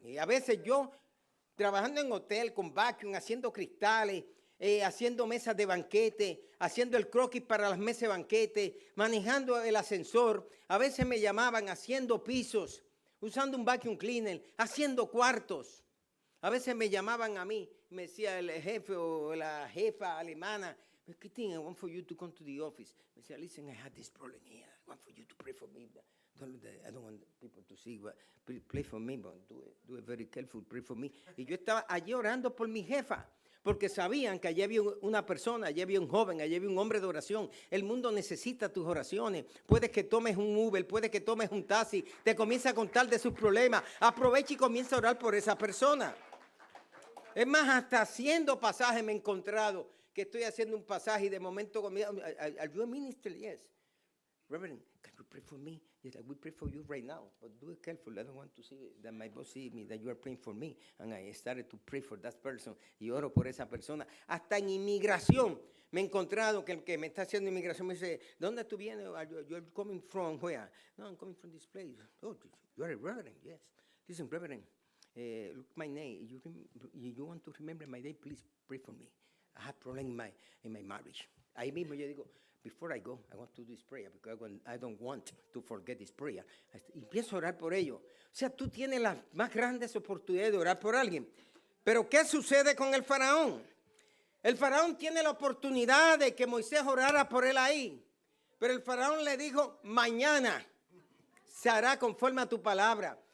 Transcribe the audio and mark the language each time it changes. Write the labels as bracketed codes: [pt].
[es] Y a veces yo, trabajando en hotel con vacuum, haciendo cristales, haciendo mesas de banquete, haciendo el croquis para las mesas de banquete, manejando el ascensor. A veces me llamaban haciendo pisos, usando un vacuum cleaner, haciendo cuartos. A veces me llamaban a mí, me decía el jefe o la jefa alemana, [en] I want for you to come to the office. [es] Me decía, [en] listen, I had this problem here. I want for you to pray for me. I don't want people to see, but pray for me, but do it very careful, pray for me. [es] Y yo estaba allí orando por mi jefa, porque sabían que allí había una persona, allí había un joven, allí había un hombre de oración. El mundo necesita tus oraciones. Puedes que tomes un Uber, puedes que tomes un taxi, te comienza a contar de sus problemas. Aprovecha y comienza a orar por esa persona. Es más, hasta haciendo pasajes me he encontrado que estoy haciendo un pasaje y de momento, [en] ¿are you a minister? Yes. Reverend, can you pray for me? Yes, I will pray for you right now, but do it careful. I don't want to see that my boss see me, that you are praying for me. And I started to pray for that person. [es] Y oro por esa persona. Hasta en inmigración me he encontrado que el que me está haciendo inmigración me dice, ¿dónde tú vienes? [en] You're coming from where? No, I'm coming from this place. Oh, you are a reverend? Yes. Listen, reverend, look my name. You want to remember my name? Please pray for me. I have problem in my marriage. [es] Ahí mismo yo digo, [en] before I go, I want to do this prayer because I don't want to forget this prayer. [es] Y empiezo a orar por ello. O sea, tú tienes las más grandes oportunidades de orar por alguien. Pero ¿qué sucede con el faraón? El faraón tiene la oportunidad de que Moisés orara por él ahí. Pero el faraón le dijo, mañana se hará conforme a tu palabra.